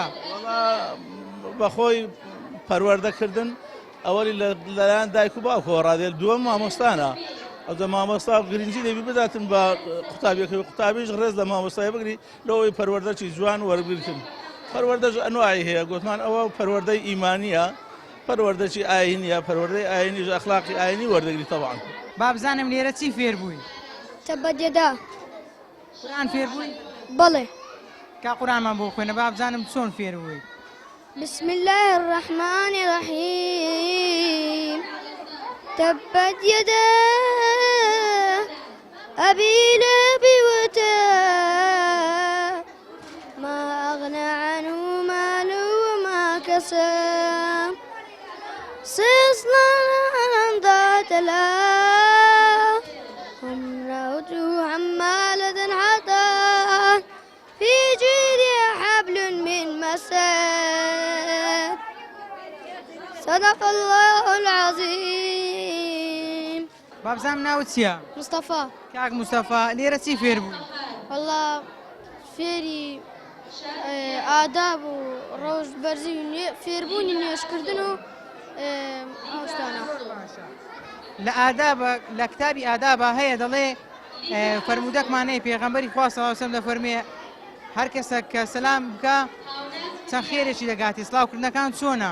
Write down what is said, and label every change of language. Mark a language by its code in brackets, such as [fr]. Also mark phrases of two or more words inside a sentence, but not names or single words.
[ckb] بەخۆی پەروەردەکردن ئەوەی لەلایەن دایک و باوکەوە ڕادێل دووەم مامۆستانە ئەودە مامۆستا گرنگی دەبی بداتن بە قوتابیەکەی قوتابیش ڕێز لە مامۆستای بگری لەوەی پەروەردەچی جوان وەرگرتن پەروەردەش ئەنواعی هەیە گوتمان ئەوە پەروەردەی ئیمانیە پەروەردەچی ئاینیە پەروەردەی ئاینیش ئەخلاقی ئاینی وەردەگری تەبعاً بابزانم لێرە چی فێر بووی؟ [ar] تەبەت یەدا [ckb] قورئان فێر بووی؟ بەڵێ کا قورئانمان بۆ خوێنە بابزانم چۆن فێر بووی؟ [ar] بسم الله الرحمن الرحيم تبت يدا أبي لهب وتاب ما أغنى عنه ماله وما كسب سيصلى نارا ذات لهب امرأته حمالة حطب في جيدها حبل من مسد صدق الله العظيم. [ckb] بابزانم ناوت چییە؟ مصطفى. کاک مستەفا لێرە چی فێر بووی؟ والله فێری ئاداب و ڕۆژ بەرزی فێربوونی نوێشکردن و ئەو شتانە. لە ئادابە لە کتابی ئادابە هەیە دەڵێ فەرموودەکمانەیە پێغەمبەری خوا [ar] سەڵاو عەلەیهی وسەلەم [ckb] دەفەرمێ هەر کەسێک کە سەلام بکە چەند خێرێکی دەگاتی سڵاوکردنەکان چۆنە؟